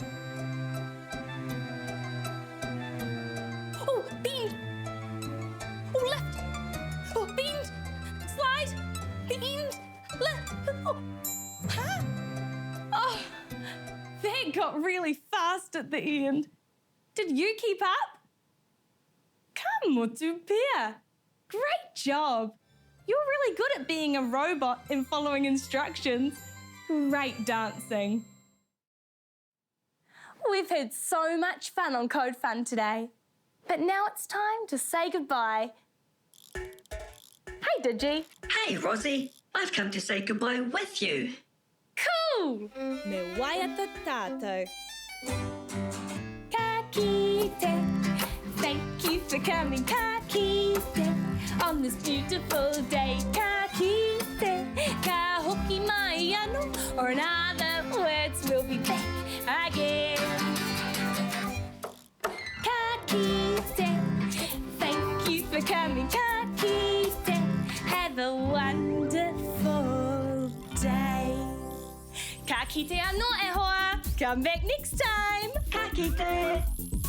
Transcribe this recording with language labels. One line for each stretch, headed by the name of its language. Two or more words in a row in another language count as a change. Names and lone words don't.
English: Oh, bend. Oh, lift. Oh, bend. Slide. Bend. Lift. Oh, huh? Oh, that got really fast at the end. Did you keep up?
Māori: Ka motu pea.
English: Great job! You're really good at being a robot and following instructions. Great dancing. We've had so much fun on Code Fun today. But now it's time to say goodbye. Hey, Digi. Hey, Rozzie. I've come to say goodbye with you. Cool!
Māori: Me waia tātou. Ka kite.
English: Thank you for coming,
Māori: ka kite.
English: On this beautiful day,
Māori: ka kite. Ka hoki mai ano,
English: or in other words, we'll be back again.
Māori: Ka kite.
English: Thank you for coming,
Māori: ka kite.
English: Have a wonderful day.
Māori: Ka kite ano e hoa.
English: Come back next time.
Māori: Ka kite.